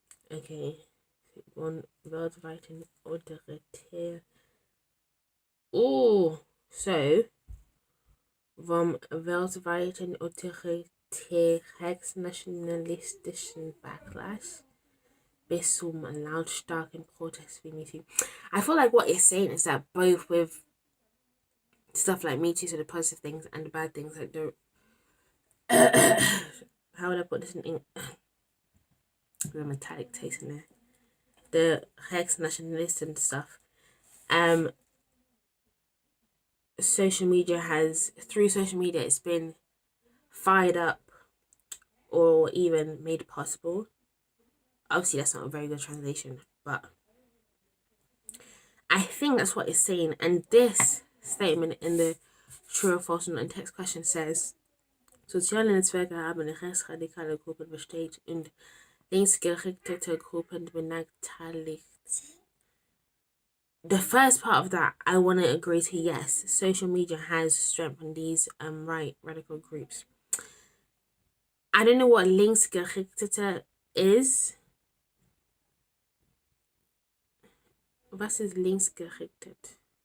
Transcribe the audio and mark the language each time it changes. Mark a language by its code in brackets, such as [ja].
[de] Okay. Von weltweiten autoritär. Oh, so vom weltweiten autoritärs-nationalistischen Backlash bis zum lautstarken Protest wie Me Too. [en] I feel like what it's saying is that both with stuff like Me Too, so the positive things and the bad things, like the how would I put this in English? The metallic taste in there. The Rex nationalist and stuff. Social media has, through social media, it's been fired up or even made possible. Obviously, that's not a very good translation, but I think that's what it's saying. And this statement in the true or false and text question says, [de] soziale Netzwerke haben rechtsradikale Gruppen bestätigt und linksgerichtete Gruppen benachteiligt. [en] The first part of that, I want to agree to yes. Social media has strengthened these right radical groups. I don't know what linksgerichtete is. [de] Was ist linksgerichtet?